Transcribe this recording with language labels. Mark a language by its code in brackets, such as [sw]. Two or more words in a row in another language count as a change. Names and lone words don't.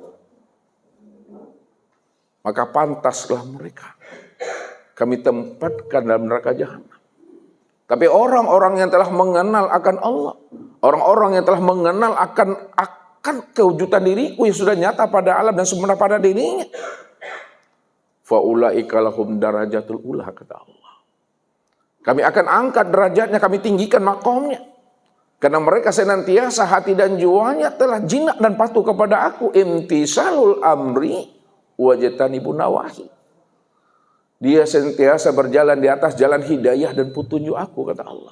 [id] Maka pantaslah mereka kami tempatkan dalam neraka jahanam. Tapi orang-orang yang telah mengenal akan Allah, orang-orang yang telah mengenal akan kewujudan diriku yang sudah nyata pada alam dan sempurna pada dirinya, [ar] فأولئك لهم الدرجات العلى, [id] kata Allah. Kami akan angkat derajatnya, kami tinggikan makomnya. Karena mereka senantiasa hati dan jiwanya telah jinak dan patuh kepada aku. [ar] امتثال الأمر واجتناب النواهي. [id] Dia senantiasa berjalan di atas jalan hidayah dan petunjuk aku, kata Allah.